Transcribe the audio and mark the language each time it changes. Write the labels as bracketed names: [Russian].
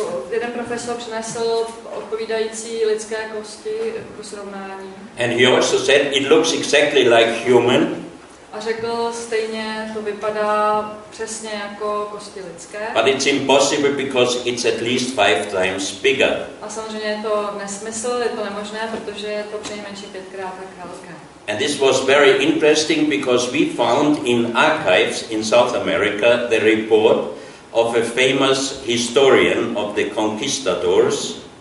[Czech] Jeden profesor přinesl odpovídající lidské kosti pro srovnání. [English] And he also said it looks exactly like human. [Czech] A řekl, stejně to vypadá přesně jako kosti lidské. [English] But it's impossible because it's at least 5 times bigger. [Czech] A samozřejmě je to nesmysl, je to nemožné, protože je to přinejmenším 5krát tak velké. [English] And this was very interesting because we found in archives in South America the report of a famous historian of the conquistadors.